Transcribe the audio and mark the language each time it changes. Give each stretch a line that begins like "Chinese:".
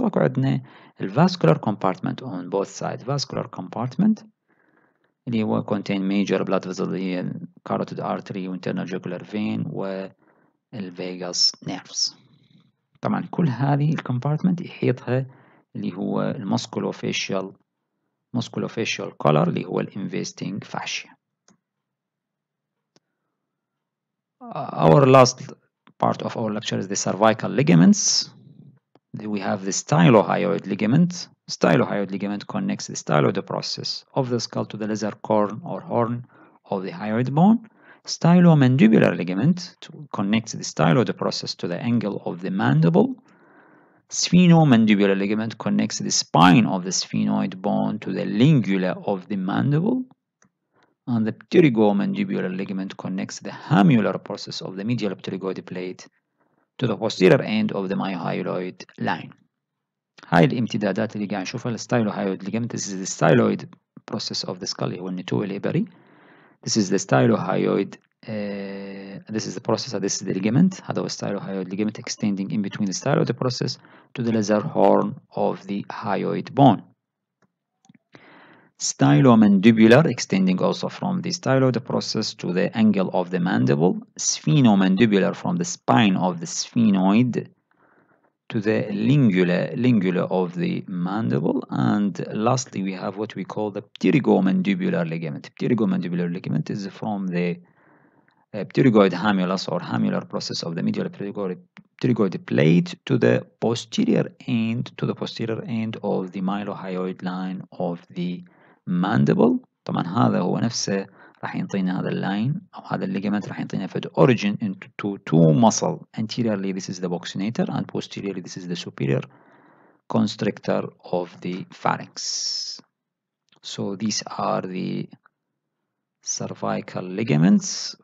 Arabic: وأكو عندنا
English: vascular compartment on both sides. Vascular compartment
Arabic: اللي هو
English: contain major blood vessel
Arabic: اللي هي ال
English: carotid artery و internal jugular vein وال vagus nerves.
Arabic: طبعا كل هذه ال compartment يحيطها اللي هو ال musculofacial collar اللي هو ال investing fascia.
English: Our last part of our lecture is the cervical ligaments. We have the stylohyoid ligament. Stylohyoid ligament connects the styloid process of the skull to the lesser corn or horn of the hyoid bone. Stylomandibular ligament connects the styloid process to the angle of the mandible. Sphenomandibular ligament connects the spine of the sphenoid bone to the lingula of the mandible. And the pterygomandibular ligament connects the hamular process of the medial pterygoid plate to the posterior end of the myhyoid line.
Arabic: هاي الامتدادات اللي قاعد نشوفها الستايلوهايود ligament.
English: This is the styloid process of the skull
Arabic: اللي هو النتوء الإبري.
English: This is the stylohyoid. This is the process. This is the ligament.
Arabic: هذا هو
English: stylohyoid ligament extending in between the styloid process to the lesser horn of the hyoid bone. Stylomandibular extending also from the styloid process to the angle of the mandible. Sphenomandibular from the spine of the sphenoid to the lingula of the mandible. And lastly, we have what we call the pterygomandibular ligament. Pterygomandibular ligament is from the pterygoid hamulus or hamular process of the medial pterygoid plate to the posterior end of the mylohyoid line of the mandible.
Arabic: طبعا هذا هو نفسه راح ينطينا هذا اللاين أو هذا الليجمنت راح ينطينا في
English: the origin into two muscle. Anteriorly this is the buccinator and posteriorly this is the superior constrictor of the pharynx. So these are the cervical ligaments.